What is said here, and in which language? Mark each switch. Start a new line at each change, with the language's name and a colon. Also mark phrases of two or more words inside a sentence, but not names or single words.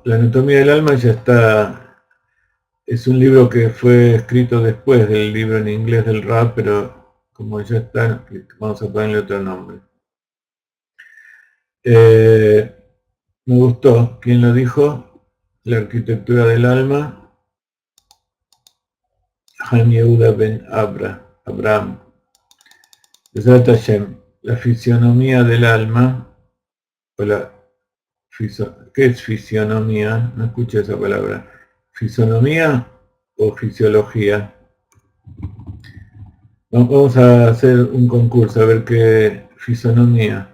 Spanish: La Anatomía del Alma ya está, es un libro que fue escrito después del libro en inglés del Rab, pero como ya está, vamos a ponerle otro nombre. Me gustó. ¿Quién lo dijo? La Arquitectura del Alma. Chaim Yehuda ben Abraham. La fisionomía del alma, o ¿qué es fisionomía? No escuché esa palabra. ¿Fisonomía o fisiología? Vamos a hacer un concurso, a ver qué fisonomía.